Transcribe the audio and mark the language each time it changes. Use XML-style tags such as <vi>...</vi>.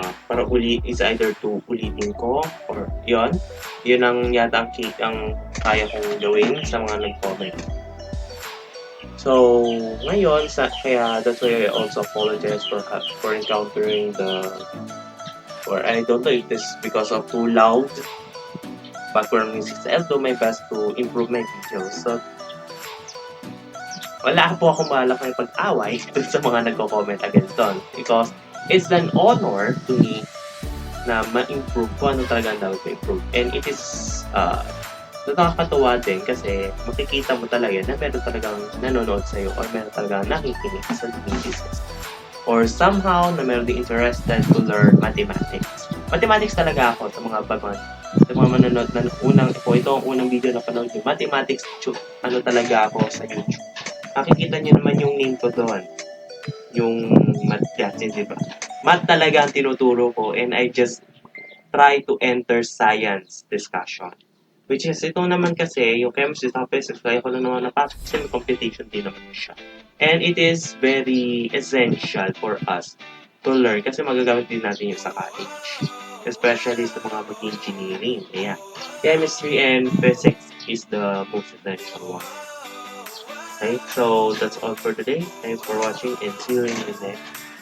<tl>para</tl> <en>is either to</en> <tl>ulitin ko or yun ang yata ang kaya kong gawin sa mga nag-comment. So, ngayon, kaya</tl> <en>that's why I also apologize for encountering or I don't know if this is because of too loud background music. I'll do my best to improve my videos.</en> <tl>So, wala po akong balak may pag-away dun sa mga nagko-comment against doon.</tl> <en>Because it's an honor to me</en> <tl>na ma-improve kung ano talaga ang dapat ma-improve.</tl> <en>And it is</en> <tl>nakakatuwa din kasi makikita mo talaga na meron talagang nanonood sa'yo or meron talagang nakikinig sa videos.</tl> <en>Or somehow</en> <tl>na meron din</tl> <en>interested to learn mathematics.</en> <tl>Mathematics talaga ako sa mga manonood na ito ang unang video na panood nyo. Mathematics, talaga ako sa YouTube. Makikita nyo naman yung name ko doon.</tl> <en>Yung math class, di ba? Math</en> <tl>talaga ang tinuturo ko</tl> <en>and I just try to enter science discussion.</en> <tl>Which is, ito naman kasi, yung chemistry sa physics, kaya ko lang naman napasok kasi may competition din naman siya.</tl> <en>And it is very essential for us to learn</en> <tl>kasi magagamit din natin yung sa college. Especially sa mga mag-engineering. Ayan.</tl> <en>Chemistry and physics is the most essential one. Okay, so that's all for today. Thanks for watching and see you in the next</en>